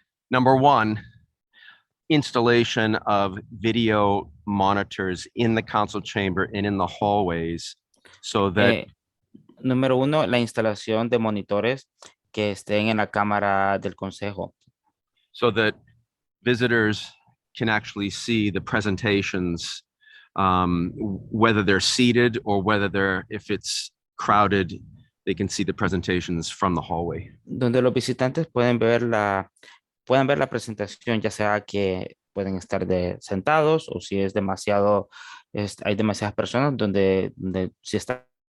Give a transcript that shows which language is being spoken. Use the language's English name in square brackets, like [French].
[English] Number one, installation of video monitors in the council chamber and in the hallways so that [Spanish] Número uno, la instalación de monitores que estén en la cámara del consejo. [English] so that visitors can actually see the presentations, whether they're seated or whether they're, if it's crowded, they can see the presentations from the hallway. [Spanish] Donde los visitantes pueden ver la presentación, ya sea que pueden estar sentados o si es demasiado, hay demasiadas personas donde si está.